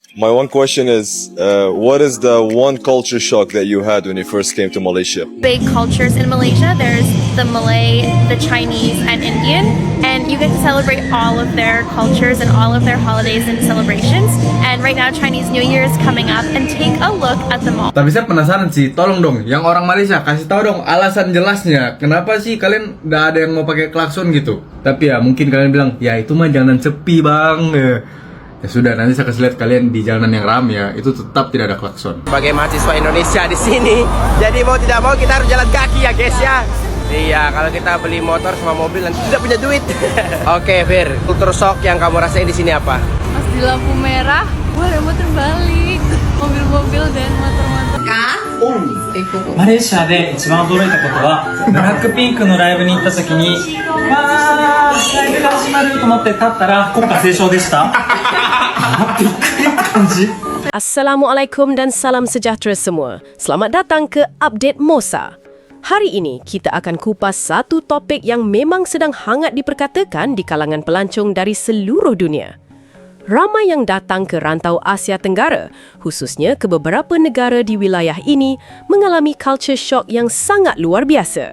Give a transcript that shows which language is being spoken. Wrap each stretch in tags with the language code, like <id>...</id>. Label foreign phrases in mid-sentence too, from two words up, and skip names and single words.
<en>My one question is, what is the one culture shock that you had when you first came to Malaysia? Big cultures in Malaysia. There's the Malay, the Chinese, and Indian, and you get to celebrate all of their cultures and all of their holidays and celebrations. And right now, Chinese New Year is coming up, and take a look at the mall.</en> <id>Tapi saya penasaran sih, tolong dong, yang orang Malaysia kasih tahu dong alasan jelasnya, kenapa sih kalian nggak ada yang mau pakai klakson gitu? Tapi ya mungkin kalian bilang, ya itu mah jalanan sepi bang. Ya sudah, nanti saya kasih lihat kalian di jalanan yang ramai ya, itu tetap tidak ada klakson. Sebagai mahasiswa Indonesia di sini, jadi mau tidak mau kita harus jalan kaki ya guys ya. Iya, kalau kita beli motor sama mobil nanti tidak punya duit. Oke, Fir, kultur shock yang kamu rasain di sini apa? Pas di lampu merah, wah remote terbalik, mobil-mobil dan motor-motor.</id> <ja>マレーシアで一番驚いたことはブラックピンクのライブに行った時にライブが始まると思って立ったら国歌斉唱でしたびっくりな感じ</ja> <ms>Assalamualaikum dan salam sejahtera semua. Selamat datang ke Update MOSA. Hari ini kita akan kupas satu topik yang memang sedang hangat diperkatakan di kalangan pelancong dari seluruh dunia. Ramai yang datang ke rantau Asia Tenggara, khususnya ke beberapa negara di wilayah ini, mengalami</ms> <en>culture shock</en> <ms>yang sangat luar biasa.</ms>